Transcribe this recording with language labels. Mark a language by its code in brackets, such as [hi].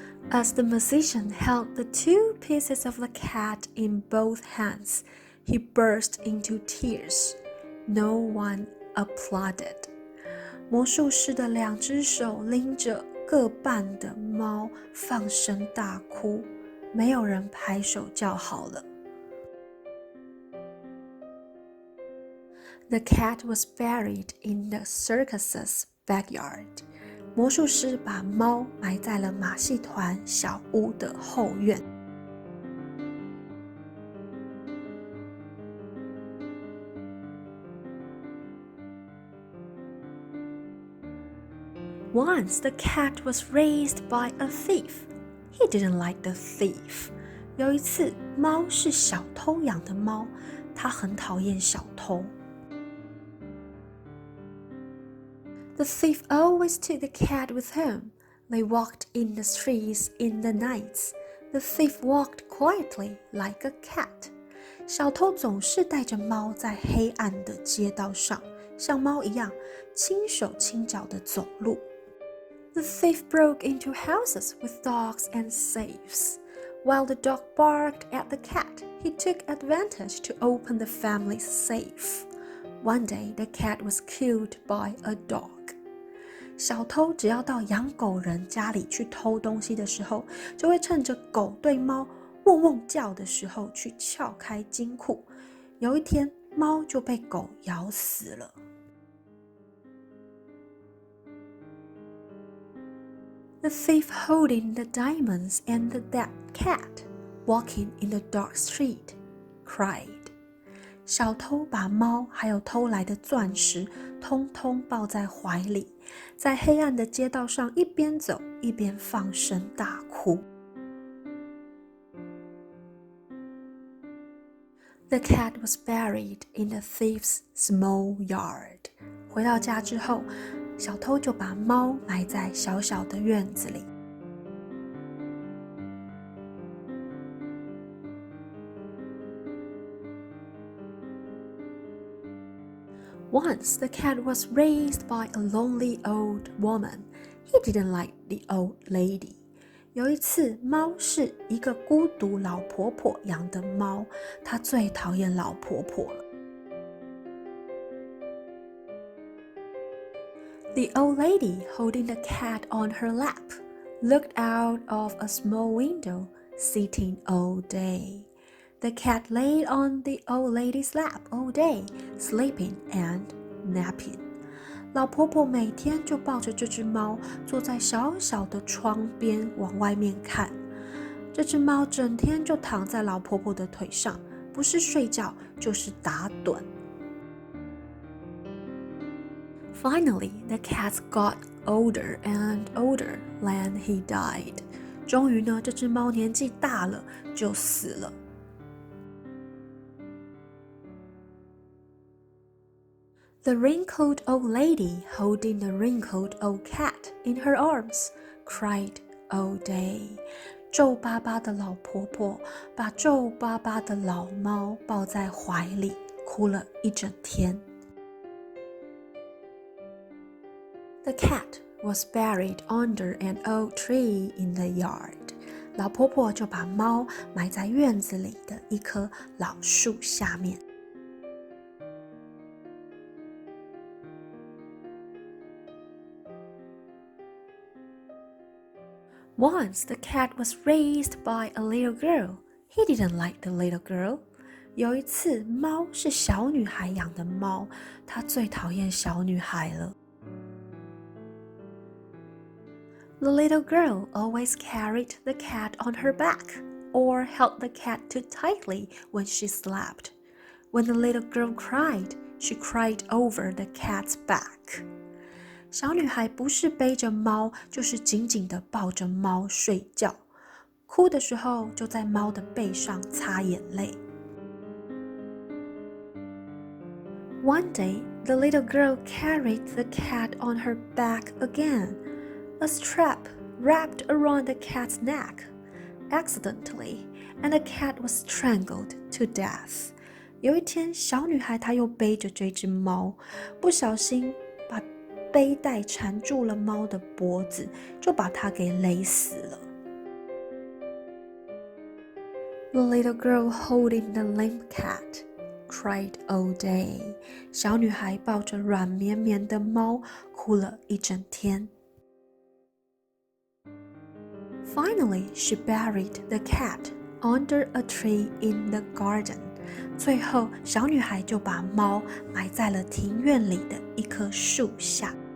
[en] As the musician held the two pieces of the cat in both hands, he burst into tears. No one applauded. [zh] 魔术师的两只手拎着各半的猫，放声大哭，没有人拍手叫好了。 [en] The cat was buried in the circus's backyard. [zh] 魔术师把猫埋在了马戏团小屋的后院。 [en] Once the cat was raised by a thief. He didn't like the thief. [zh] 有一次，猫是小偷养的猫，他很讨厌小偷。 [en] The thief always took the cat with him. They walked in the streets in the nights. The thief walked quietly like a cat. [zh] 小偷总是带着猫在黑暗的街道上，像猫一样轻手轻脚地走路。 [en] The thief broke into houses with dogs and safes. While the dog barked at the cat, he took advantage to open the family's safe. One day, the cat was killed by a dog. [zh] 小偷只要到养狗人家里去偷东西的时候，就会趁着狗对猫汪汪叫的时候去撬开金库。有一天，猫就被狗咬死了。 [en] The thief holding the diamonds and the dead cat, walking in the dark street, cried. [zh] 小偷把猫还有偷来的钻石通通抱在怀里，在黑暗的街道上一边走一边放声大哭。 [en] The cat was buried in the thief's small yard. [zh] 回到家之后，小偷就把猫埋在小小的院子里。 [en] Once the cat was raised by a lonely old woman. He didn't like the old lady. [zh] 有一次，猫是一个孤独老婆婆养的猫，她最讨厌老婆婆了。 [en] The old lady, holding the cat on her lap, looked out of a small window, sitting all day. The cat lay on the old lady's lap all day, sleeping and napping. [zh] 老婆婆每天就抱着这只猫，坐在小小的窗边往外面看。这只猫整天就躺在老婆婆的腿上，不是睡觉就是打盹。 [en] Finally, the cat got older and older when he died. [zh] 终于呢，这只猫年纪大了，就死了。 [en] The wrinkled old lady, holding the wrinkled old cat in her arms, cried all day. [zh] 皱巴巴的老婆婆把皱巴巴的老猫抱在怀里，哭了一整天。 [en] The cat was buried under an old tree in the yard. [zh] 老婆婆就把猫埋在院子里的一棵老树下面。 [en] Once the cat was raised by a little girl. He didn't like the little girl. [zh] 有一次，猫是小女孩养的猫，她最讨厌小女孩了。 [en] The little girl always carried the cat on her back, or held the cat too tightly when she slept. When the little girl cried, she cried over the cat's back. [zh] 小女孩不是背着猫，就是紧紧地抱着猫睡觉，哭的时候就在猫的背上擦眼泪。 [en] One day, the little girl carried the cat on her back again. A strap wrapped around the cat's neck, accidentally, and the cat was strangled to death. [zh] 有一天，小女孩她又背着这只猫，不小心把背带缠住了猫的脖子，就把它给勒死了。 [en] The little girl holding the limp cat cried all day. [zh] 小女孩抱着软绵绵的猫，哭了一整天。 [en] Finally, she buried the cat under a tree in the garden. [zh] 最后，小女孩就把猫埋在了庭院里的一棵树下。